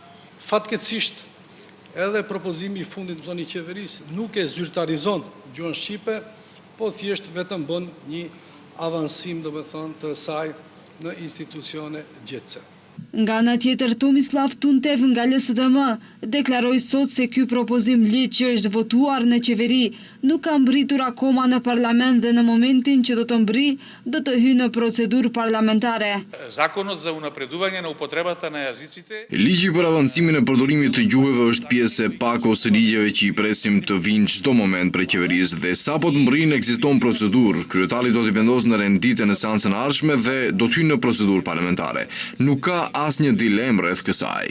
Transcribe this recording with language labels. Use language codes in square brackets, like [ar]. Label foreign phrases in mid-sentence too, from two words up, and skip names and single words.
[sq] Fatkeqësisht, edhe propozimi i fundit i qeverisë nuk e zyrtarizon gjuhën shqipe, po thjesht vetëm bën një avancim të saj në institucione gjetse. Nga ana tjetër, Tomislav Tuntev nga LSDM deklaroi sot se ky propozim ligj që është votuar në qeveri nuk ka mbritur akoma në parlament dhe në momentin që do të mbri, do të hyjë në procedurë parlamentare. [mk] Законот за унапредување на употребата на јазиците. [sq] Ligji për avancimin e përdorimit të gjuhëve është pjesë e pakos së ligjeve që i presim të vinë çdo moment prej qeverisë dhe sapo të mbrin ekziston procedurë. Kryetari do t'i vendosë në renditje në seancën e ardhshme dhe do të hyjë në procedurë parlamentare. Nuk ka asnjë dilemë rreth kësaj.